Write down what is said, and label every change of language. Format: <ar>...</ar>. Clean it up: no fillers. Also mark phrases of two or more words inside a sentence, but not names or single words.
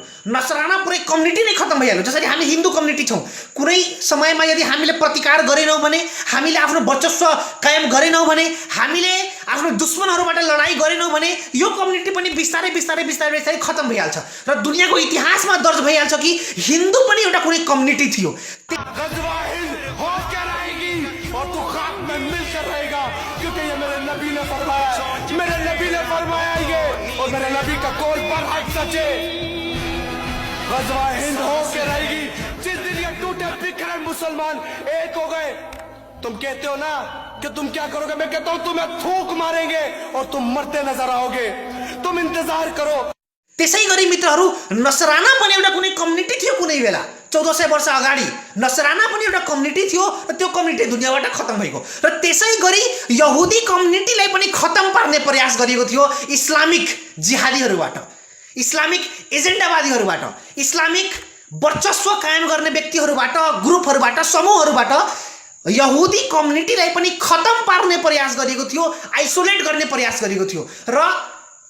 <ne>नसराना पुरै कम्युनिटी नै खत्तम भइहाल्यो। जसरी हामी हिन्दू कम्युनिटी छौँ, कुनै समयमा यदि हामीले प्रतिकार गरेनौँ भने, हामीले आफ्नो वर्चस्व कायम गरेनौँ भने, हामीले आफ्नो दुश्मनहरूबाट लडाई गरेनौँ भने यो कम्युनिटी पनि बिस्तारै बिस्तारै बिस्तारै बिस्तारै खत्तम भइहाल्छ र दुनियाँको इतिहासमा दर्ज भइहाल्छ कि हिन्दू पनि एउटा कुनै कम्युनिटी थियो।</ne> <ur>میرے نبی نے فرمایا یہ، اور میرے نبی کا قول پر حق سچے. غزوۂ ہند ہو کے رہے گی. جس دن یہ ٹوٹے بکھرے مسلمان ایک ہو گئے، تم کہتے ہو نا کہ تم کیا کرو گے، میں کہتا ہوں تمہیں تھوک ماریں گے اور تم مرتے نظر آؤ گے. تم انتظار کرو.</ur> <ne>त्यसै गरी मित्रहरू, नसराना पनि एउटा कुनै कम्युनिटी थियो कुनै बेला, 1400 वर्ष अगाडि नसराना पनि एउटा कम्युनिटी थियो र त्यो कम्युनिटी दुनियाँबाट खत्तम भएको। र त्यसै गरी यहुदी कम्युनिटीलाई पनि खत्तम पार्ने प्रयास गरिएको थियो इस्लामिक जिहादीहरूबाट, इस्लामिक एजेन्डावादीहरूबाट, इस्लामिक वर्चस्व कायम गर्ने व्यक्तिहरूबाट, ग्रुपहरूबाट, समूहहरूबाट यहुदी कम्युनिटीलाई पनि खत्तम पार्ने प्रयास गरिएको थियो, आइसोलेट गर्ने प्रयास गरिएको थियो।</ne>